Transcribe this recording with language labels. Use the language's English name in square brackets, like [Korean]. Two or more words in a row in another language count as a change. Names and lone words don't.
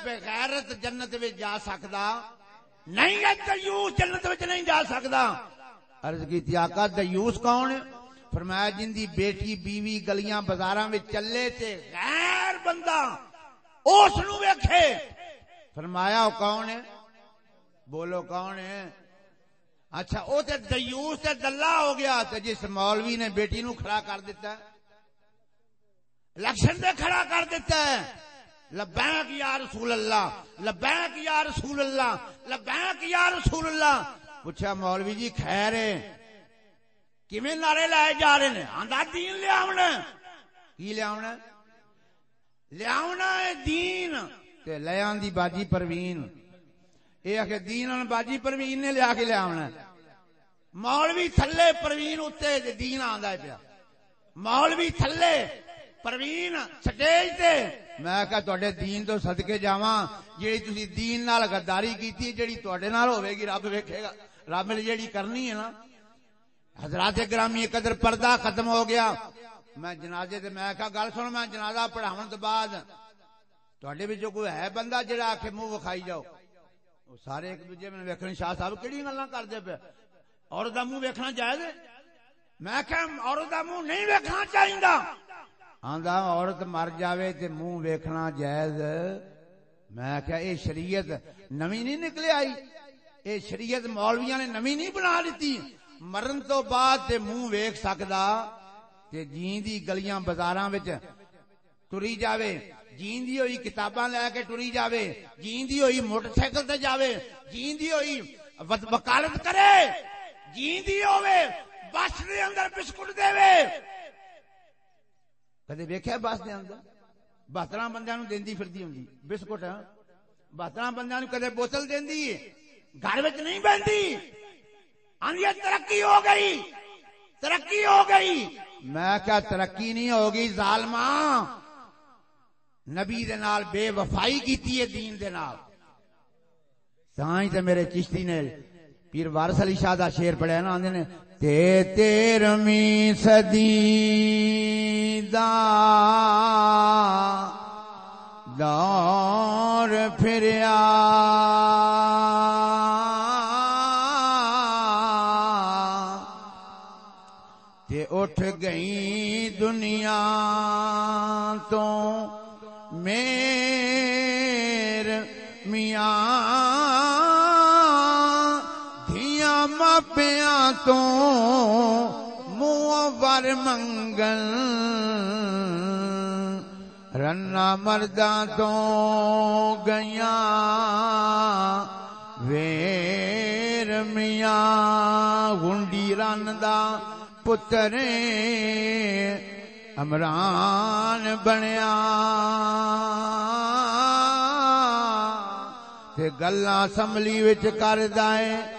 [Punjabi] بغیرت جنت میں جا سکدا نہیں ہے، دیوس جنت میں نہیں جا سکدا. عرض کی آقا دیوس کون ہے؟ فرمایا جن دی بیٹی بیوی گلیاں بازاراں وچ چلے تے غیر بندہ اس نو ویکھے. [Urdu] فرمایا وہ کون ہے؟ بولو کون ہے؟ [Punjabi] اچھا او تے دیوس تے دلہ ہو گیا. تے جس مولوی نے بیٹی نو کھڑا کر دیتا ہے، الیکشن تے کھڑا کر دیتا ہے، [Arabic] لبیک یا رسول اللہ، لبیک یا رسول اللہ، لبیک یا رسول اللہ. [Punjabi] پوچھا مولوی جی خیر ہے کیویں نعرے لائے جا رہے ہیں؟ آندا دین لے آونا. کی لے آونا؟ لے آونا ہے دین. تے لے آندی باجی پروین. اے کہ دین ان باجی پروین نے لیا کے لے آونا. مولوی تھلے پروین اتے دین آندا ہے پیا. مولوی تھلے پروین سٹیج تے. میں کہا تواڈے دین تو صدقے جاواں جیڑی تسی دین نال غداری کیتی جیڑی تواڈے نال ہوے گی رب ویکھے گا. رب نے جیڑی کرنی ہے نا. حضرات گرامی قدر پردہ ختم ہو گیا. میں جنازے تے میں کہا گل سن، میں جنازہ پڑھاون تو بعد تواڈے وچوں کوئی ہے بندہ جڑا آکھے منہ وکھائی جاؤ؟ وہ سارے ایک دوجے میں ویکھن شاہ صاحب کیڑی گلاں کردے پے؟ عورت دا منہ ویکھنا جائز ہے؟ میں کہا عورت دا منہ نہیں ویکھنا چاہیدا. آندا عورت مر جاوے تے منہ ویکھنا جائز میں کہا یہ شریعت نویں نہیں نکلے آئی، یہ شریعت مولویاں نے نویں نہیں بنا دیتی۔ مرن تو بعد تے منہ ویکھ سکدا تے جیندی گلیاں بازاراں وچ ٹری جاوے، جیندی ہوئی کتاباں لے کے ٹری جاوے، جیندی ہوئی موٹر سائیکل تے جاوے، جیندی ہوئی وکالت کرے، جیندی ہوے بس دے اندر بسکٹ دے وے۔ کدے ویکھیا بس دے اندر 72 بندیاں نوں دیندی پھردی ہوندی بسکٹ، 72 بندیاں نوں کدے بوتل دیندی گھر وچ نہیں بہندی، آندی ترقی ہو گئی، ترقی ہو گئی۔ میں کیا ترقی نہیں ہوگی ظالماں، نبی دے نال بے وفائی کیتی ہے دین دے نال۔ تاں ہی تے میرے چشتی نے پیر وارث علی شاہ دا شعر پڑھیا نا، آندے نے تے 13ویں صدی دا دور پھریا تے اٹھ گئی دنیا تو میر میاں، دھیاں ماپیاں تو منور منگل، رنا مرداں تو گیاں ویر میاں، گنڈی رن دا پتر عمران بنیا تے گلاں اسمبلی وچ کردا اے